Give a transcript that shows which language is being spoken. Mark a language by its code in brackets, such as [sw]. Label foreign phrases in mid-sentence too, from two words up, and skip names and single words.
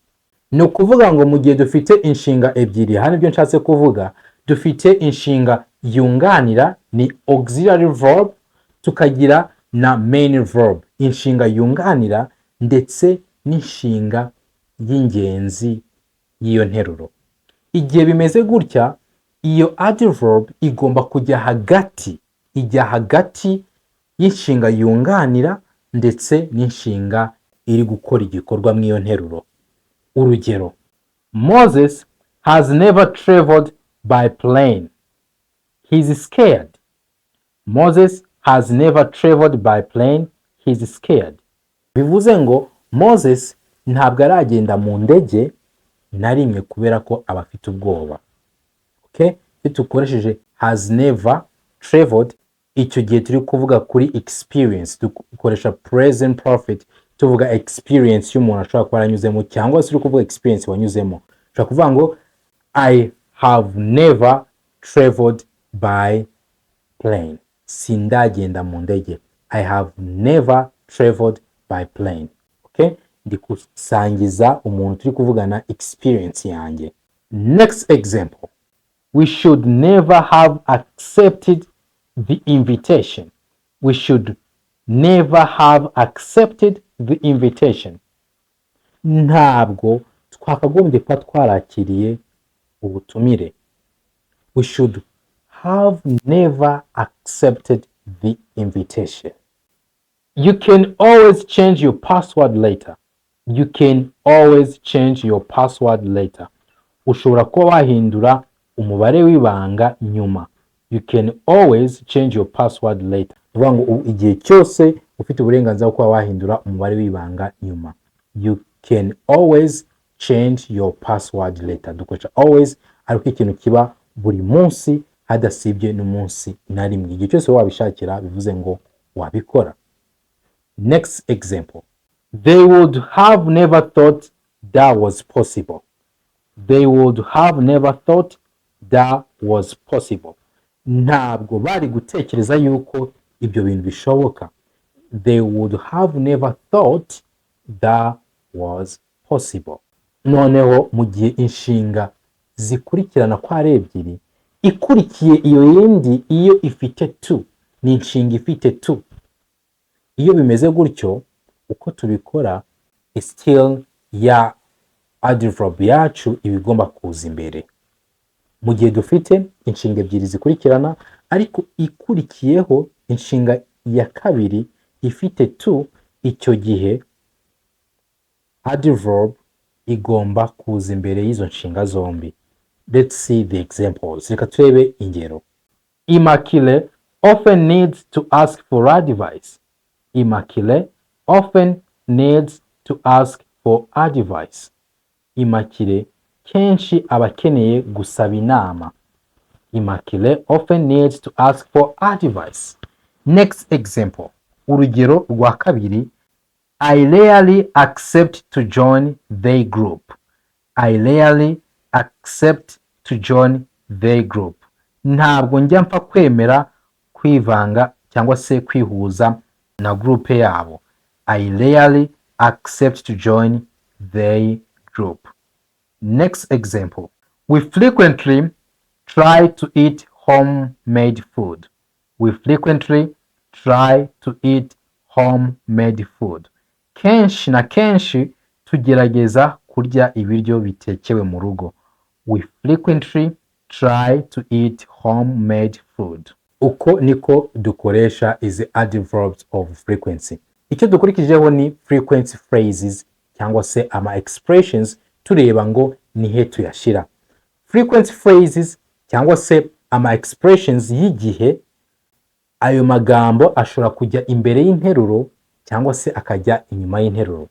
[rw] Ni ukuvuga ngo mu gihe dufite inshinga ebyiri, hano ibyo nshatse kuvuga, dufite inshinga yunganira ni [en] auxiliary verb, [rw] tukagira na [en] main verb, [rw] inshinga yunganira ndetse n'inshinga y'ingenzi y'iyo nteruro. Igihe bimeze gutya, iyo adverb igomba kujya hagati, ijya hagati y'inshinga yunganira ndetse n'inshinga iri gukora igikorwa mu iyo nteruro. Urugero, [en] Moses has never traveled by plane. He's scared. Moses has never traveled by plane. He's scared. [rw] Bivuze ngo Moses ntabwo aragenda mu ndege na rimwe kubera ko aba afite ubwoba. Okay? Iyo dukoresheje [en] has never traveled, [rw] icyo gihe turi kuvuga kuri experience, dukoresha [en] present perfect [rw] tuvuga experience y'umuntu ashobora kuba yaranyuzemo, cyangwa se uri kuvuga experience wanyuzemo. Ushobora kuvuga ngo [en] I have never traveled by plane. [rw] Sindagenda mu ndege. [en] I have never traveled by plane. Okay? [rw] Ndi kusangiza umuntu turi kuvugana experience yanjye. [en] Next example. We should never have accepted the invitation. We should never have accepted the invitation. [rw] Ntabwo twakagombye kuba twarakiriye ubutumire. [en] We should have never accepted the invitation. You can always change your password later. You can always change your password later. [rw] Ushobora kuba wahindura umubare w'ibanga nyuma. [en] You can always change your password later. [rw] Uvuga ngo igihe cyose ufite uburenganzira bwo kuba wahindura umubare w'ibanga nyuma. [en] You can always change your password later. [rw] Dukoresha always ariko ikintu kiba buri munsi hadasibye n'umunsi na rimwe. Igihe cyose wabishakira bivuze ngo wabikora. [en] Next example. They would have never thought that was possible. They would have never thought that was possible. [rw] Ntabwo bari gutekereza yuko ibyo bintu bishoboka. [en] They would have never thought that was possible. [rw] Noneho mu gihe inshinga zikurikirana kwa ari ebyiri, ikurikiye iyo yindi iyo ifite to, ni inshinga ifite to. Iyo bimeze gutyo, uko tubikora, still ya adverb yacu ibigomba kuza imbere. Mu gihe dufite inshinga ebyiri zikurikirana ariko ikurikiyeho inshinga ya kabiri ifite to, icyo gihe adverb igomba kuza imbere y'izo nshinga zombi. [en] Let's see the examples. [rw] Reka turebe ingero. [en] Immaculée often needs to ask for advice. Immaculée often needs to ask for advice. [rw] Immaculée kenshi aba akeneye gusaba inama. [en] Immaculée often needs to ask for advice. Next example. [rw] Urugero rwa kabiri. [en] I rarely accept to join their group. I rarely accept to join their group. [rw] Ntabwo njya mpfa kwemera kwivanga cyangwa se kwihuza na groupe yabo. [en] I rarely accept to join their group. Next example. We frequently try to eat homemade food. We frequently try to eat homemade food. [rw] Kenshi na kenshi tugerageza kurya ibiryo bitekewe mu rugo. [en] We frequently try to eat homemade food. [rw] Uko niko dukoresha izi [en] adverbs of frequency. [rw] Icyo dukurikijeho ni [en] frequency phrases [rw] cyangwa se ama expressions, tureba ngo nihe tuyashira. [en] Frequency phrases [rw] cyangwa se ama expressions y'igihe ayo magambo ashobora kujya imbere y'interuro cyangwa se akajya inyuma y'interuro.